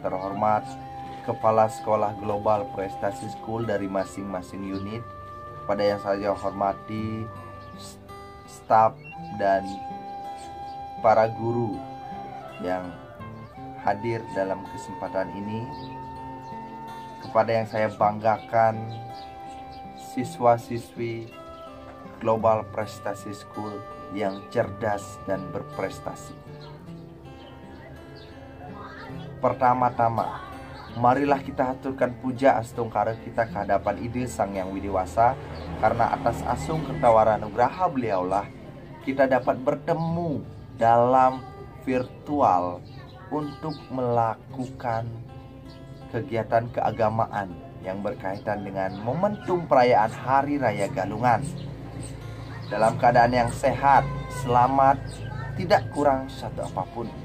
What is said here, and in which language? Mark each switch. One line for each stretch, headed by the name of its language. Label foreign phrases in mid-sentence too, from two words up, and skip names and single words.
Indonesian: terhormat Kepala Sekolah Global Prestasi School dari masing-masing unit, kepada yang saya hormati staf dan para guru yang hadir dalam kesempatan ini, kepada yang saya banggakan siswa-siswi Global Prestasi School yang cerdas dan berprestasi. Pertama-tama, marilah kita haturkan puja astungkara kita ke hadapan Ide Sang Yang Widiwasa, karena atas
Balinese: asung ketawaran nugraha
Indonesian: beliaulah kita dapat bertemu dalam virtual untuk melakukan kegiatan keagamaan yang berkaitan dengan momentum perayaan Hari Raya Galungan dalam keadaan yang sehat, selamat, tidak kurang satu apapun.